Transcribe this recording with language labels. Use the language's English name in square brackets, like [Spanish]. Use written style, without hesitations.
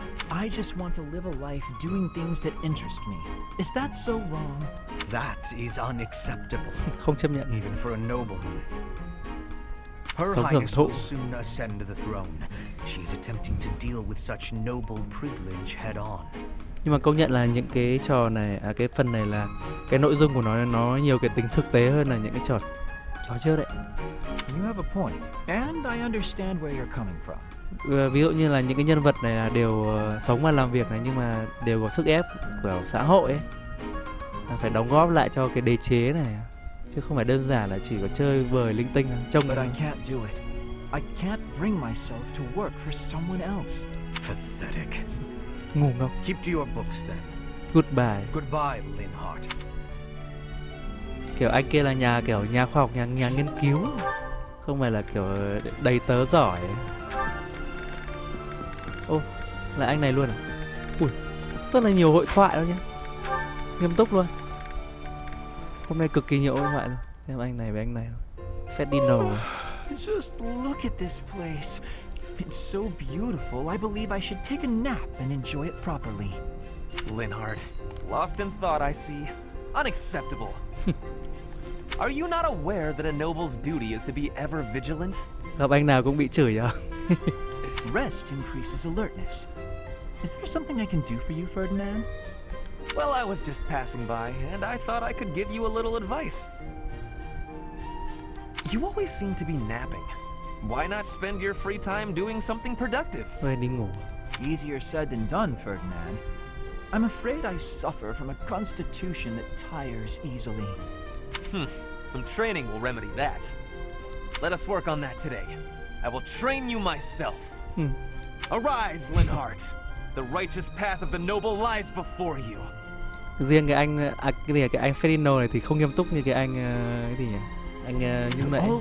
[English] I just want to live a life doing things that interest me. Is that so wrong? That is unacceptable. [Vietnamese] Không chấp nhận. [English] Even for a nobleman. Her Highness will soon ascend the throne. She is attempting to deal with such noble privilege head on. [Vietnamese] Nhưng mà công nhận là những cái trò này, cái phần này là cái nội dung của nó nhiều cái tính thực tế hơn là những cái trò trước đấy. [English] You have a point, and I understand where you're coming from. [Vietnamese] Ví dụ như là những cái nhân vật này là đều sống và làm việc này, nhưng mà đều có sức ép của xã hội ấy, phải đóng góp lại cho cái đế chế này, chứ không phải đơn giản là chỉ có chơi vời linh tinh trông. [English] But I can't do it. I can't bring myself to work for someone else. Pathetic. [Vietnamese] Ngu ngốc. [English] Keep to your books then. Goodbye. Goodbye, Linhardt. [Vietnamese] Kiểu anh kia là nhà khoa học, nhà nghiên cứu, không phải là kiểu đầy tớ giỏi. Ô, là anh này luôn à? Ui, rất là nhiều hội thoại đâu nhá. Nghiêm túc luôn. Hôm nay cực kỳ nhiều hội thoại luôn. Xem anh này với anh này. Ferdinand. [English] Just look at this place. It's so beautiful, I believe I should take a nap and enjoy it properly. Linhardt, lost in thought, I see. Unacceptable. Are you not aware that a noble's duty is to be ever vigilant? [Vietnamese] Gặp anh nào cũng bị chửi à? [English] Rest increases alertness. Is there something I can do for you, Ferdinand? Well, I was just passing by, and I thought I could give you a little advice. You always seem to be napping. Why not spend your free time doing something productive? [Vietnamese] Về đi ngủ. [English] Easier said than done, Ferdinand. I'm afraid I suffer from a constitution that tires easily. Some training will remedy that. Let us work on that today. I will train you myself. Arise, Linhardt. The righteous path of the noble lies before you. [Vietnamese] Riêng cái anh cái anh Ferdinand này thì không nghiêm túc như cái anh cái gì nhỉ? Anh như vậy.